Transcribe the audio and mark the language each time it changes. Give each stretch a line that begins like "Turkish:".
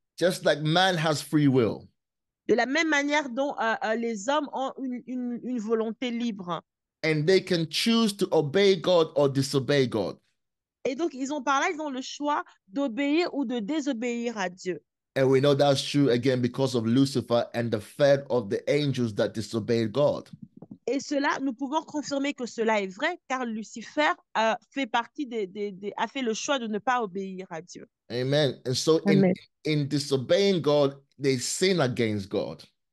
English: Just like man has free will.
French: De la même manière dont les hommes ont une volonté libre.
English: And they can choose to obey God or disobey God.
French: Et donc, ils ont le choix d'obéir ou de désobéir à Dieu.
English: And we know that's true again because of Lucifer and the third of the angels that disobeyed God.
French: Et cela, nous pouvons confirmer que cela est vrai, car Lucifer fait partie a fait le choix de ne pas obéir à Dieu. Amen.
English: And so in disobeying God, they sin against God.